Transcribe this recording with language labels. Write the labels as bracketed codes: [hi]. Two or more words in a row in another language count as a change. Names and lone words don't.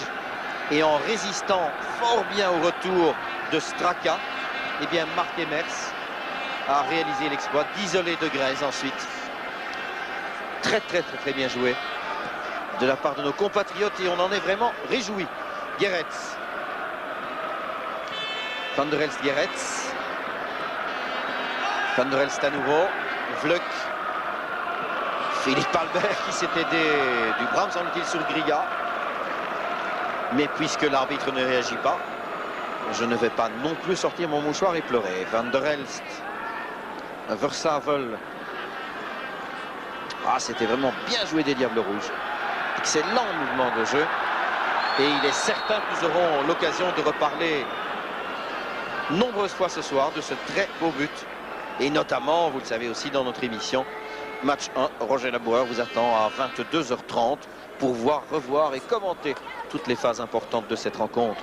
[fr] Et en résistant fort bien au retour de Straka, eh bien Marc Emers a réalisé l'exploit d'isoler de Grèze ensuite. Très bien joué de la part de nos compatriotes et on en est vraiment réjoui. Geretz. Van der Elst, Geretz. Van der Elst à nouveau. Vluk. Philippe Albert qui s'est aidé du bras, me semble-t-il, sur Griga. Mais puisque l'arbitre ne réagit pas, je ne vais pas non plus sortir mon mouchoir et pleurer. Van der Elst. Versavel. Ah, c'était vraiment bien joué des Diables Rouges. Excellent mouvement de jeu. Et il est certain que nous aurons l'occasion de reparler nombreuses fois ce soir de ce très beau but. Et notamment, vous le savez aussi dans notre émission, match 1, Roger Laboureur vous attend à 22h30 pour voir, revoir et commenter toutes les phases importantes de cette rencontre.